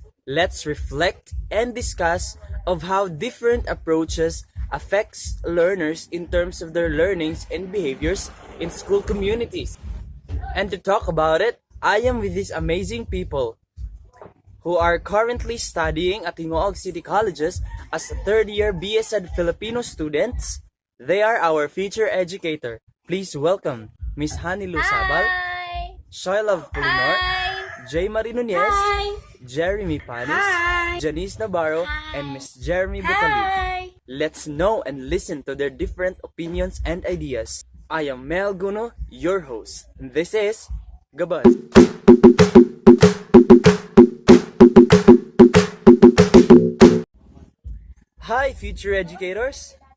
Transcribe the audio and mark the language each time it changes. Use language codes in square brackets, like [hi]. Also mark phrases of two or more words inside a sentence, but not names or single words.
[en] Let's reflect and discuss of how different approaches affects learners in terms of their learnings and behaviors in school communities. And to talk about it, I am with these amazing people who are currently studying at Hingoog City Colleges as third-year BSED Filipino students. They are our future educator. Please welcome Miss Honeylou Sabal, Hi! Love Polinar, Hi! Jaymarie Nuñez, Hi! Jeremy Panis, Hi! Janice Navarro, Hi! and Miss Jeramie Butalid. Hi! Let's know and listen to their different opinions and ideas. I am Melquiades Guno, your host. This is Gabaz. Hi, future educators.